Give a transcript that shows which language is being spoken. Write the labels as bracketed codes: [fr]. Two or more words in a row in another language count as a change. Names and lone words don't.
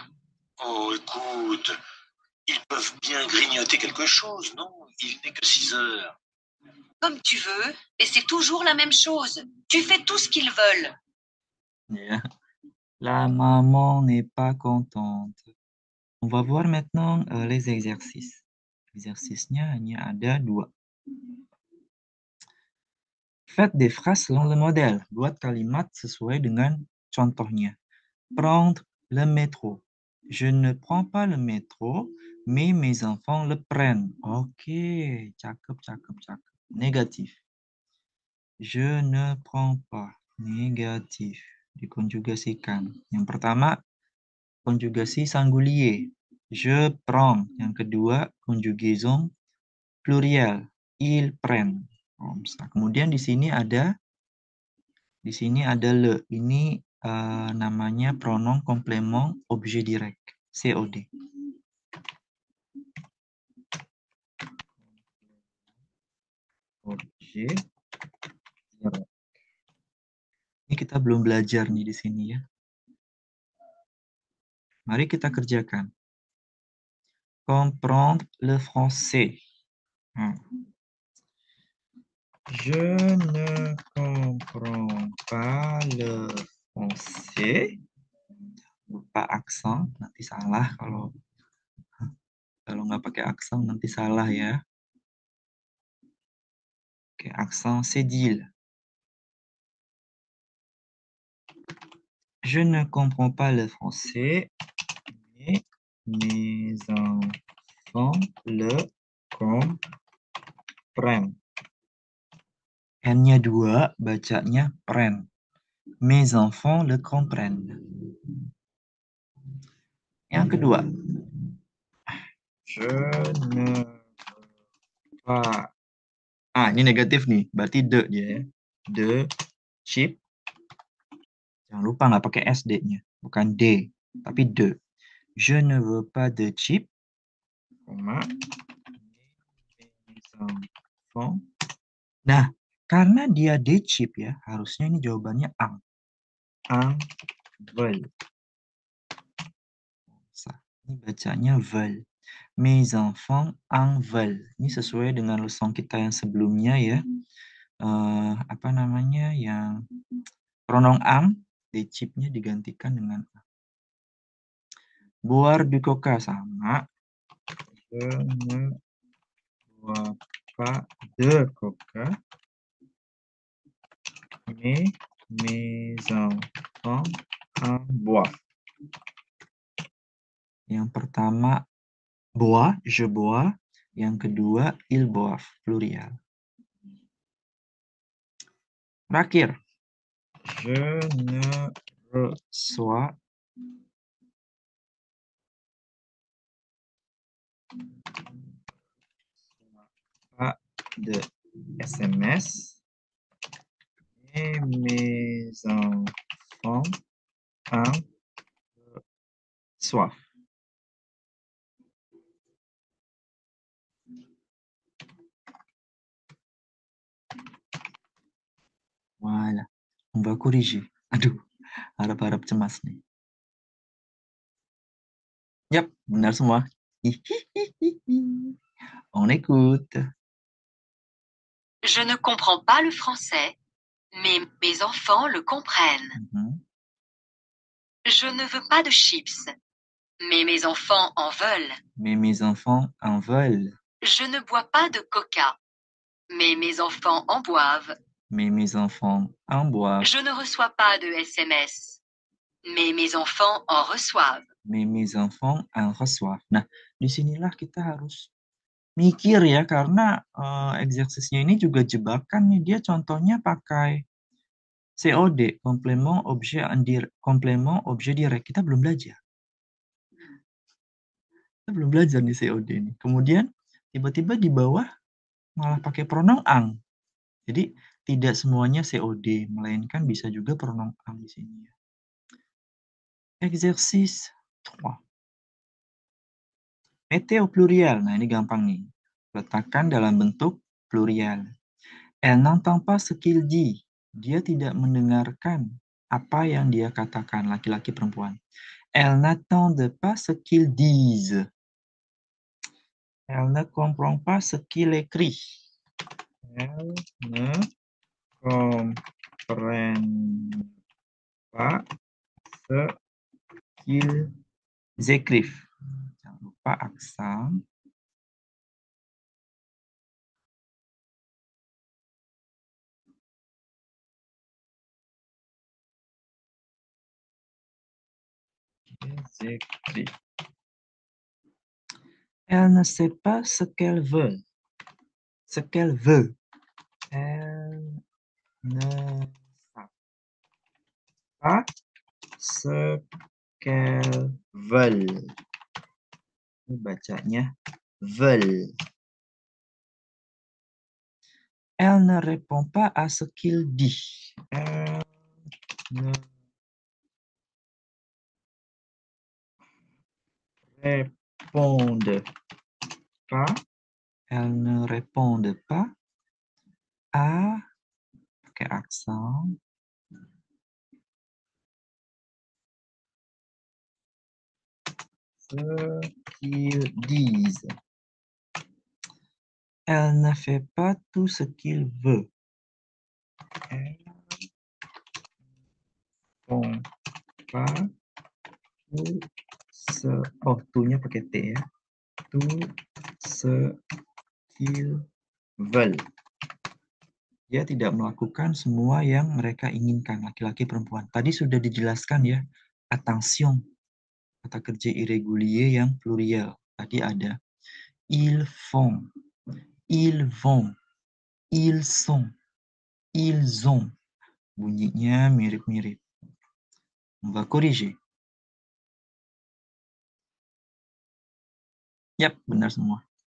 [fr] Oh, écoute, ils peuvent bien grignoter quelque chose, non? Il n'est que 6 heures. Comme tu veux, mais c'est toujours la même chose. Tu fais tout ce qu'ils veulent. Yeah. La maman n'est pas contente. On va voir maintenant les exercices. [id] Exercice-nya hanya ada 2. [fr] Faites des phrases selon le modèle. [id] Buat kalimat sesuai dengan contohnya. [fr] Prendre le métro. Je ne prends pas le métro, mais mes enfants le prennent. [id] Oke, cakep. [fr] Négatif. Je ne prends pas. Négatif. [id] Dikonjugasikan. Yang pertama, konjugasi singulier. [fr] Je prends. [id] Yang kedua, [fr] conjugaison pluriel. Ils prennent. [id] Kemudian di sini ada le. Ini namanya [fr] pronom complément objet direct. [id] COD. [fr] Objet direct. [id] Ini kita belum belajar nih di sini ya. Mari kita kerjakan. [fr] Comprendre le français. Je ne comprends pas le français. [id] Lupa aksen, nanti salah kalau nggak pakai aksen nanti salah ya. Oke, aksen cédille. [fr] Je ne comprends pas le français, mais mes enfants le comprennent. [id] N-nya 2, bacanya pren. [fr] Mes enfants le comprennent. [id] Yang kedua, [fr] je ne veux pas. [id] Ini negatif nih, berarti de dia ya. [fr] De chip. [id] Jangan lupa nggak pakai SD-nya, bukan D, tapi de. [fr] Je ne veux pas de chip, mes enfants. [id] Nah, karena dia [fr] de chip [id] ya, harusnya ini jawabannya ang. [fr] Ang veulent. [id] Ini bacanya veulent. [fr] Mes enfants en veulent. [id] Ini sesuai dengan leson kita yang sebelumnya ya. Apa namanya, yang [fr] pronom am, de chip- [id] nya digantikan dengan a. [fr] Boire du coca sama. Je ne bois pas de coca. Mais mes enfants en boivent. [id] Yang pertama, [fr] bois, je bois. [id] Yang kedua, [fr] ils boivent, plurial. Terakhir, je ne reçois pas de SMS. Et mes enfants en soif. Voilà, on va corriger. [id] Aduh, harap-harap cemas nih. Yap, benar semua. [fr] On écoute. Je ne comprends pas le français, mais mes enfants le comprennent. Je ne veux pas de chips, mais mes enfants en veulent. Mais mes enfants en veulent. Je ne bois pas de coca, mais mes enfants en boivent. Mais mes enfants en boivent. Je ne reçois pas de SMS, mais mes enfants en reçoivent. Mais mes enfants en reçoivent. [id] Nah, disinilah kita harus mikir ya, karena eksersisnya ini juga jebakan nih. Dia contohnya pakai COD, [fr] complément objet direct. [id] Kita belum belajar. Kita belum belajar nih COD ini. Kemudian tiba-tiba di bawah malah pakai [fr] pronom ang. [id] Jadi tidak semuanya COD, melainkan bisa juga [fr] pronom ang [id] di sini ya. [fr] Exercice 3. Mettez au pluriel. [id] Nah, ini gampang nih. Letakkan dalam bentuk plurial. [fr] Elle n'entend pas ce qu'il dit. [id] Dia tidak mendengarkan apa yang dia katakan, laki-laki perempuan. [fr] Elle n'entend pas ce qu'ils disent. Elle ne comprend pas ce qu'il écrit. Elle ne comprennent pas ce qu'ils écrivent. [id] Jangan lupa aksen. [fr] Écrivent. Elle ne sait pas ce qu'elle veut. Ce qu'elle veut. Elle ne sait pas ce qu'elle veut. [id] Ini bacanya veulent. [fr] Elle ne répond pas à ce qu'il dit. Elle ne répondent pas. Elles ne répondent pas à, [id] pakai aksen, [fr] ce qu'ils disent. Elle ne fait pas tout ce qu'il veut. Elle font pas tout ce... Oh, [id] tout-nya pakai T ya. [fr] Tout ce qu'ils veulent. [id] Dia tidak melakukan semua yang mereka inginkan, laki-laki perempuan. Tadi sudah dijelaskan ya, attention, kata kerja irregulier yang plurial. Tadi ada [fr] ils font, ils vont, ils sont, ils ont. [id] Bunyinya mirip-mirip. [fr] On va corriger. [id] Yap, benar semua.